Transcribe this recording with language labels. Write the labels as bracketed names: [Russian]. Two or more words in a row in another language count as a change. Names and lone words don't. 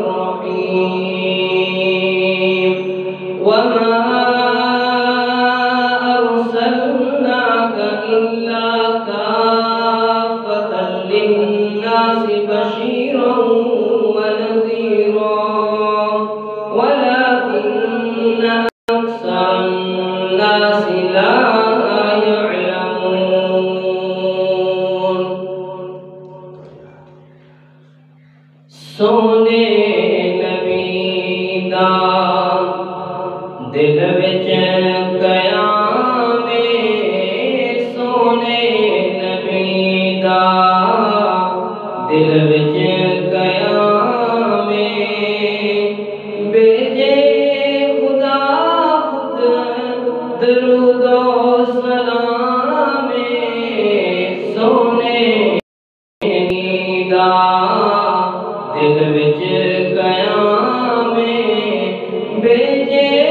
[Arabic] الرحيم وما أرسلناك إلا كافة للناس بشيرا ونذيرا ولكن أكثر الناس لا [Punjabi] سونے نبی دا دل وچ قیام سونے نبی دا دل وچ قیام بھیجے خدا خود درود و سلام سونے نبی دا دل وچ قیام بھیجے